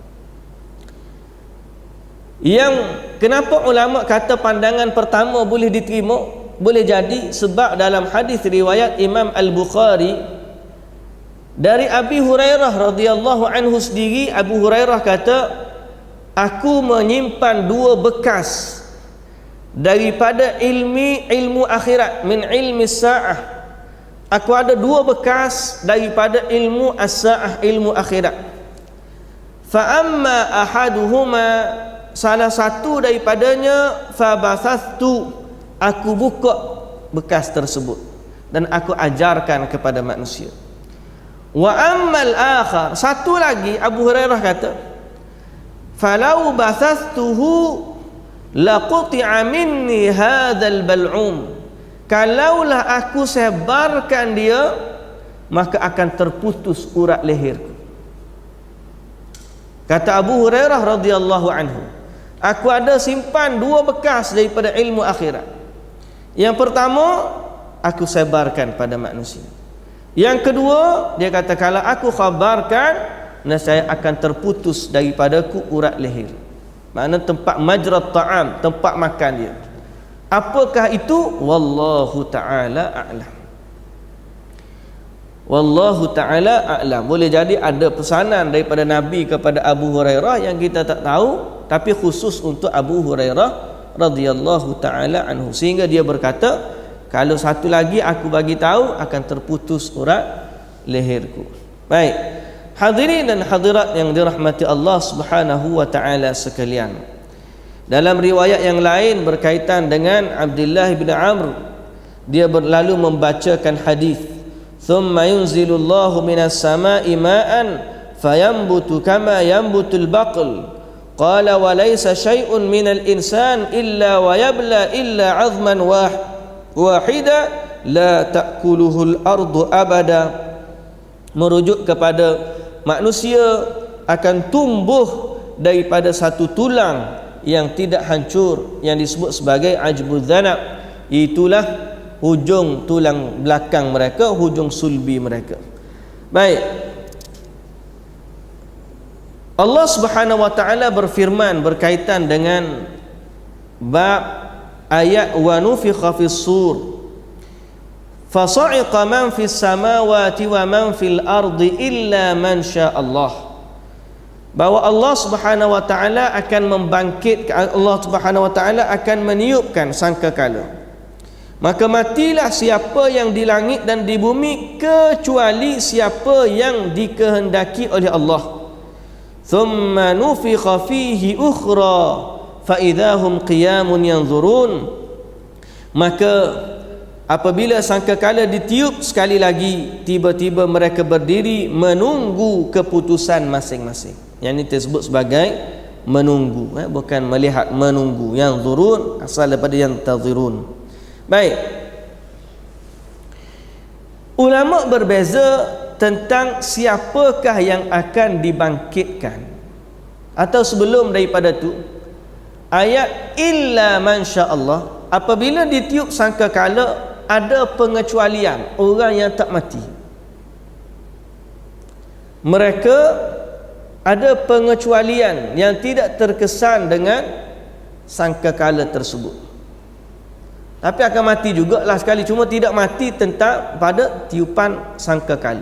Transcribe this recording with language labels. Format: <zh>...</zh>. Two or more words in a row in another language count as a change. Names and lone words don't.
<ms>Yang kenapa ulama kata pandangan pertama boleh diterima, boleh jadi sebab dalam hadis riwayat Imam Al-Bukhari dari Abi Hurairah</ms> <ar>رضي الله عنه</ar> <ms>sendiri, Abu Hurairah kata, aku menyimpan dua bekas daripada ilmu akhirat,</ms> <ar>من علم الساعة.</ar> <ms>Aku ada dua bekas daripada ilmu as-sa'ah, ilmu akhirat.</ms> <ar>فأما أحدهما,</ar> <ms>salah satu daripadanya,</ms> <ar>فبسطت,</ar> <ms>aku buka bekas tersebut dan aku ajarkan kepada manusia.</ms> <ar>وأما الآخر,</ar> <ms>satu lagi Abu Hurairah kata,</ms> <ar>فلو بسطته لقطع مني هذا البلعوم,</ar> <ms>kalaulah aku sebarkan dia maka akan terputus urat leherku. Kata Abu Hurairah</ms> <ar>رضي الله عنه,</ar> <ms>aku ada simpan dua bekas daripada ilmu akhirat. Yang pertama, aku sebarkan pada manusia. Yang kedua, dia kata kalau aku khabarkan, nescaya akan terputus daripadaku urat leher. Makna tempat</ms> <ar>مجرى الطعام,</ar> <ms>tempat makan dia. Apakah itu?</ms> <ar>والله تعالى أعلم. والله تعالى أعلم.</ar> <ms>Boleh jadi ada pesanan daripada Nabi kepada Abu Hurairah yang kita tak tahu, tapi khusus untuk Abu Hurairah</ms> <ar>رضي الله تعالى عنه,</ar> <ms>sehingga dia berkata, kalau satu lagi aku bagi tahu akan terputus urat leherku. Baik, hadirin dan hadirat yang dirahmati Allah</ms> <ar>سبحانه وتعالى</ar> <ms>sekalian. Dalam riwayat yang lain berkaitan dengan Abdullah bin Amr, dia berlalu membacakan hadis,</ms> <ar>"ثم ينزل الله من السماء ماء فينبتون كما ينبت البقل." قال وليس شيء من الإنسان إلا ويبلى إلا عظما واحدا لا تأكله الأرض أبدا.</ar> <ms>Merujuk kepada manusia akan tumbuh daripada satu tulang yang tidak hancur, yang disebut sebagai</ms> <ar>عجب الذنب.</ar> <ms>Itulah hujung tulang belakang mereka, hujung sulbi mereka. Baik, Allah</ms> <ar>سبحانه وتعالى</ar> <ms>berfirman berkaitan dengan bab ayat</ms> <ar>ونفخ في الصور فصعق من في السماوات ومن في الأرض إلا من شاء الله,</ar> <ms>bahwa Allah</ms> <ar>سبحانه وتعالى</ar> <ms>akan membangkitkan, Allah</ms> <ar>سبحانه وتعالى</ar> <ms>akan meniupkan sangkakala, maka matilah siapa yang di langit dan di bumi kecuali siapa yang dikehendaki oleh Allah.</ms> <ar>ثم نفخ فيه أخرى فإذا هم قيام ينظرون,</ar> <ms>maka apabila sangkakala ditiup sekali lagi, tiba-tiba mereka berdiri menunggu keputusan masing-masing. Yang ini disebut sebagai menunggu, bukan melihat, menunggu. Yang zurun asal daripada yang tazirun. Baik, ulama berbeza tentang siapakah yang akan dibangkitkan, atau sebelum daripada tu ayat</ms> <ar>إلا من شاء الله,</ar> <ms>apabila ditiup sangkakala ada pengecualian orang yang tak mati. Mereka ada pengecualian yang tidak terkesan dengan sangkakala tersebut, tapi akan mati jugalah sekali, cuma tidak mati tentang pada tiupan sangkakala.</ms>